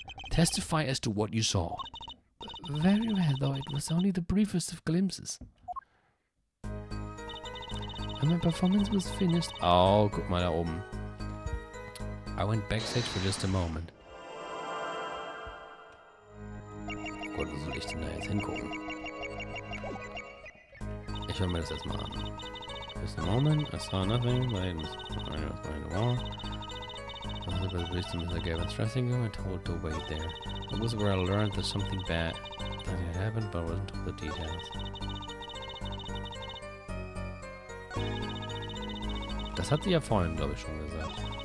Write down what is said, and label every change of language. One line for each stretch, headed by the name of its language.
English: Testify as to what you saw. Very well, though it was only the briefest of glimpses. When my performance was finished...
German: Oh, guck mal da oben.
English: I went backstage for just a moment.
German: Gott, wo soll ich denn da jetzt hingucken? Ich höre mir das erstmal an.
English: Just a moment, I saw nothing, but I was behind the wall. I was about to reach to Mr. Gavin's dressing room and told to wait there. It was where I learned that something bad had happened, but I wasn't told the details.
German: Das hat sie ja vorhin, glaube ich, schon gesagt.